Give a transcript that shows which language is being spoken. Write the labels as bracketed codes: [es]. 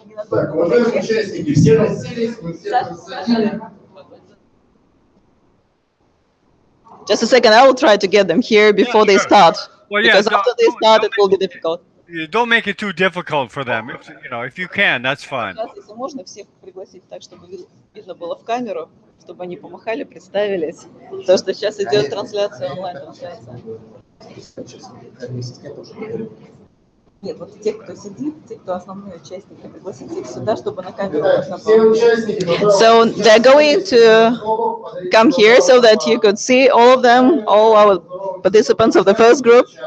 [ru] Так, уважаемые участники, все расселись, мы все рассадили. [en] Just a second, I will try to get them here before they sure. start. Well, yeah, Because after they start, it will be difficult. Don't make it too difficult for them. If you can, that's fine. [ru] Сейчас, если можно, всех пригласить так, чтобы видно было в камеру, чтобы они помахали, представились. Потому что сейчас идет трансляция, онлайн-трансляция. Нет, вот тех, кто сидит, те, кто основные участники, пригласить их сюда, чтобы на камеру можно было. [en] So they're going to come here so that you could see all of them, all our participants of the first group.